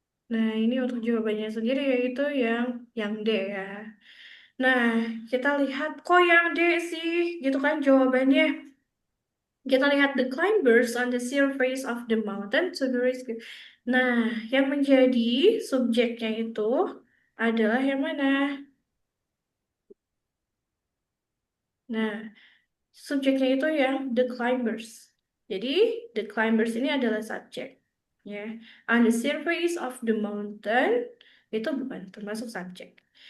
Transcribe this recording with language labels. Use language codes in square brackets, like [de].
[id] Nah, ini untuk jawabannya sendiri yaitu yang D ya. Nah, kita lihat kok yang D sih, gitu kan jawabannya. Kita lihat [en] the climbers on the surface of the mountain to be rescued. [id] Nah, yang menjadi subjeknya itu adalah yang mana? Nah, subjeknya itu yang the climbers. Jadi, the climbers ini adalah subjek. Ya, [en] on the surface of the mountain [id] itu bukan termasuk subjek.